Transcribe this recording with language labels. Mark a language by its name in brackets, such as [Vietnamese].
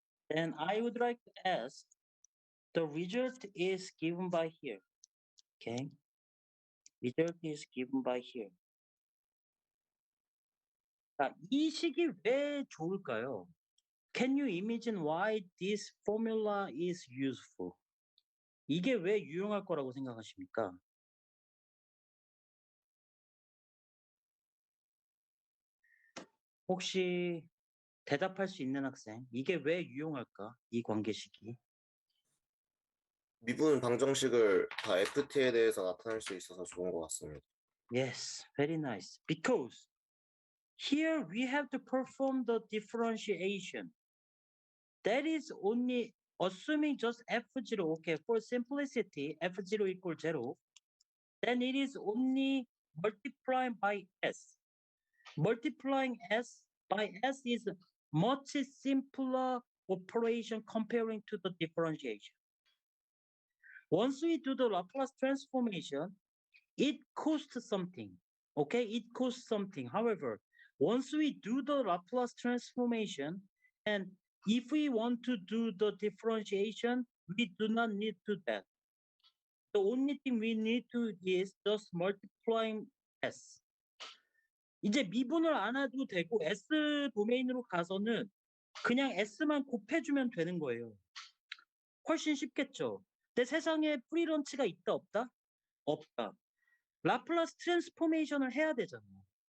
[English] Then I would like to ask, the result is given by here. Okay. Result is given by here. [Korean] 자, 이 식이 왜 좋을까요? [English] Can you imagine why this formula is useful? [Korean] 이게 왜 유용할 거라고 생각하십니까? 혹시 대답할 수 있는 학생, 이게 왜 유용할까? 이 관계식이. 미분 방정식을 다 ft에 대해서 나타낼 수 있어서 좋은 것 같습니다. [English] Yes, very nice. Because here we have to perform the differentiation. That is only assuming just f0, okay, for simplicity, f0 equals 0, then it is only multiplying by s. Multiplying s by s is a much simpler operation comparing to the differentiation. Once we do the Laplace transformation, it costs something, okay? It costs something. However, once we do the Laplace transformation, and if we want to do the differentiation, we do not need to do that. The only thing we need to is just multiplying s. [Korean] 이제 미분을 안 해도 되고 S 도메인으로 가서는 그냥 S만 곱해주면 되는 거예요. 훨씬 쉽겠죠. 근데 세상에 프리런치가 있다 없다? 없다. 라플라스 트랜스포메이션을 해야 되잖아요.